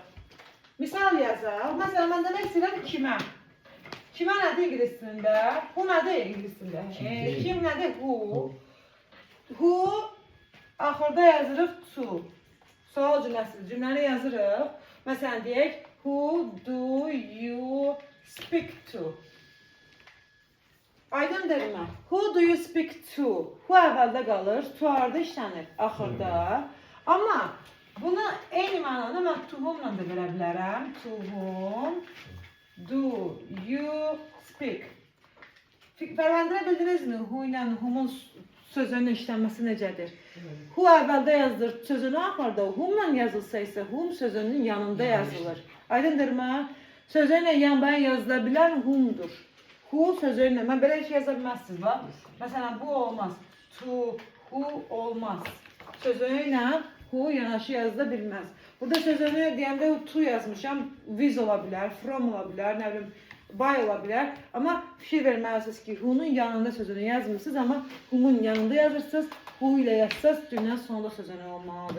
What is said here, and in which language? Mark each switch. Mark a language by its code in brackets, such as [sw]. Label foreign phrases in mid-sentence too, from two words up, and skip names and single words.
[az] Misal yazaq. Məsələn, mən demək istəyirəm kimə? Kimə nədir ingiliscində? Who nədir ingiliscində? Kim nədir? Who. Who axırda yazırıq to. Sual cümləsi. Cümləni yazırıq. Məsələn, deyək, [en] who do you speak to? [az] Aydındırmı? [en] Who do you speak to? [az] Who əvvəldə qalır, to harda işlənir? Axırda. Amma bunu eyni mənada mən [en] to whom-la [az] da verə bilərəm. [en] To whom do you speak? [az] Fərqləndirə bildinizmi? Who ilə whom-un sözünün işlənməsi necədir? Who əvvəldə yazılır, sözünü axırda. Whom-la yazılsa isə whom sözünün yanında yazılır. Aydındırmı? Sözünlə yan-bayan yazıla bilər whom'dur. Who sözünlə, mən belə şey yaza bilməzsiniz, bax. Məsələn, bu olmaz. [en] To, who [az] olmaz. Sözünlə who yanaşı yazıla bilməz. Burada sözünü deyəndə to yazmışam, with ola bilər, from ola bilər, nə bilim, by ola bilər. Amma fikir verməlisiniz ki, who'nun yanında sözünü yazmırsınız, amma who'mun yanında yazırsınız, who ilə yazsınız, cümlənin sonunda sözünü olmalıdır.